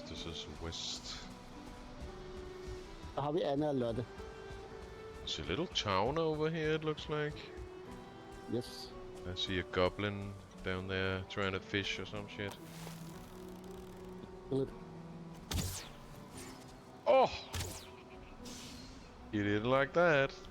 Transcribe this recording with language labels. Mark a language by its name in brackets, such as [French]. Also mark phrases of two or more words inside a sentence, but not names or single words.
[English] This is west. [Danish] Så har vi Anna og Lotte. [English] There's a little town over here, it looks like. Yes. I see a goblin down there trying to fish or some shit. Kill it. Oh! You didn't like that.